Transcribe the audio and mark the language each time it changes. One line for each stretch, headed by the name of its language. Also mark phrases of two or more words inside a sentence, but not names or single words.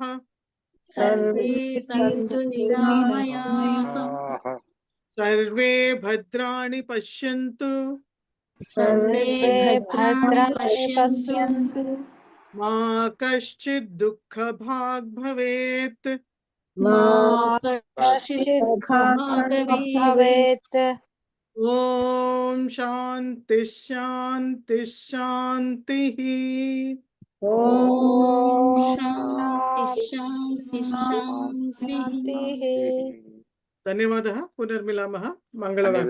Sanskrit: సర్వే సంతు నిరామయాః. సర్వే భద్రాణి పశ్యంతు. సర్వే భద్రాణి పశ్యంతు. మా కశ్చిద్ దుఃఖ భాగ్ భవేత్. మా कश्चित् भवेत्। भवेत्। ఓం శాంతి శాంతి శాంతి. ఓం శాంతి శాంతి శాంతి. ధన్యవాదः. పునర్మిలామः. మంగళవారం.